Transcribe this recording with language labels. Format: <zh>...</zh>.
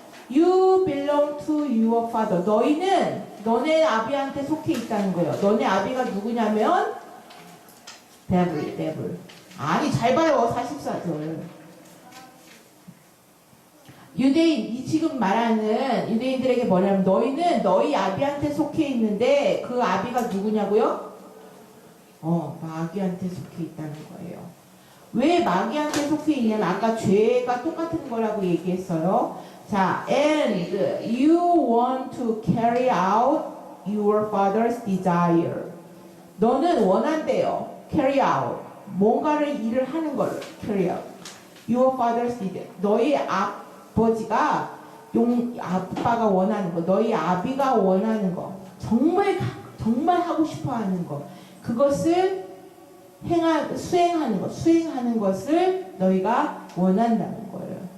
<en>You belong to your father.</en> <ko>너희는 너네 아비한테 속해 있다는 거예요. 너네 아비가 누구냐면 devil. 아니, 잘 봐요. 44절. 이 지금 말하는 유대인들에게 뭐냐면 너희는 너희 아비한테 속해 있는데 그 아비가 누구냐고요? 마귀한테 속해 있다는 거예요. 왜 마귀한테 속해 있냐면 아까 죄가 똑같은 거라고 얘기했어요.</ko> <en>자, and you want to carry out your father's desire.</en> <ko>너는 원한대요.</ko> <en>carry out.</en> <ko>뭔가를 일을 하는 걸</ko> <en>carry out. Your father's desire.</en> <ko>너희 아버지가 아빠가 원하는 거, 너희 아비가 원하는 거, 정말 하고 싶어 하는 거, 그것을 수행하는 것을 너희가 원한다는 거예요.</ko>